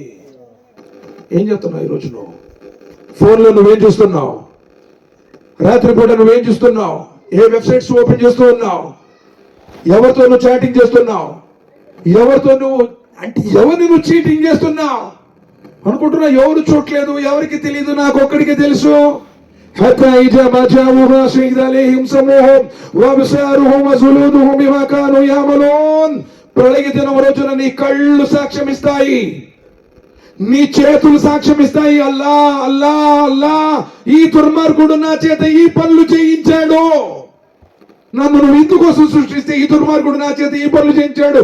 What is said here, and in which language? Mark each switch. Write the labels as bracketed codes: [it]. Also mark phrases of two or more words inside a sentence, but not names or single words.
[te] ఏం చేస్తున్నావు ఈరోజు? నువ్వు ఫోన్లో నువ్వేం చూస్తున్నావు? రాత్రిపూట నువ్వేం చూస్తున్నావు? ఏ వెబ్సైట్స్ ఓపెన్ చేస్తూ ఉన్నావు? ఎవరితో నువ్వు చాటింగ్ చేస్తున్నావు? ఎవరితో నువ్వు ఎవరిని నువ్వు చీటింగ్ చేస్తున్నావు అనుకుంటున్నా? ఎవరు చూడలేదు, ఎవరికి తెలియదు, నాకు ఒక్కడికి తెలుసు. [ar] حتى إذا ما جاءوها شهد عليهم سمعهم وأبصارهم وجلودهم بما كانوا يعملون. [te] ప్రళయ దినం రోజున నీ కళ్ళు సాక్ష్యం ఇస్తాయి, నీ చేతులు సాక్ష్యం ఇస్తాయి. అల్లా అల్లా అల్లా, ఈ దుర్మార్గుడు నా చేత ఈ పనులు చేయించాడు. నన్ను నువ్వు ఇందుకోసం సృష్టిస్తే ఈ దుర్మార్గుడు నా చేత ఈ పనులు చేయించాడు.